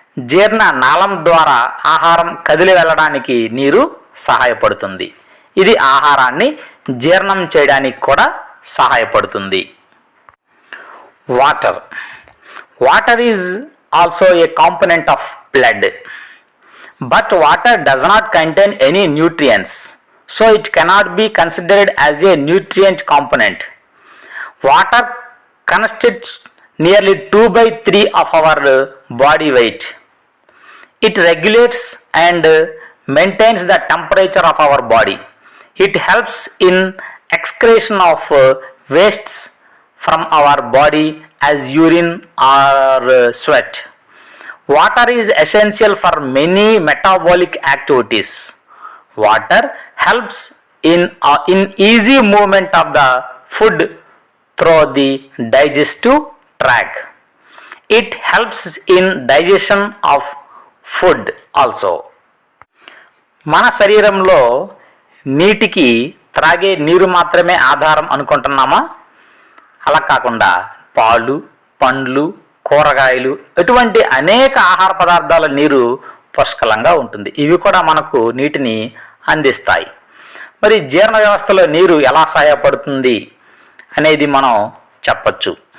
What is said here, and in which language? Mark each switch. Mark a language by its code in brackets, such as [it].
[te] జీర్ణ నాళం ద్వారా ఆహారం కదిలి వెళ్ళడానికి నీరు సహాయపడుతుంది. ఇది ఆహారాన్ని జీర్ణం చేయడానికి కూడా సహాయపడుతుంది. [en] Water is also a component of blood. But water does not contain any nutrients, so it cannot be considered as a nutrient component. Water constitutes nearly 2 by 3 of our body weight. It regulates and maintains the temperature of our body. It helps in excretion of wastes from our body as urine or sweat. Water is essential for many metabolic activities. Water helps in easy movement of the food through the digestive tract. It helps in digestion of food also. [te] మన శరీరంలో నీటికి త్రాగే నీరు మాత్రమే ఆధారం అనుకుంటున్నామా? అలా కాకుండా పాలు, పండ్లు, కూరగాయలు ఇటువంటి అనేక ఆహార పదార్థాల నీరు పుష్కలంగా ఉంటుంది. ఇవి కూడా మనకు నీటిని అందిస్తాయి. మరి జీర్ణ వ్యవస్థలో నీరు ఎలా సహాయపడుతుంది అనేది మనం చెప్పచ్చు.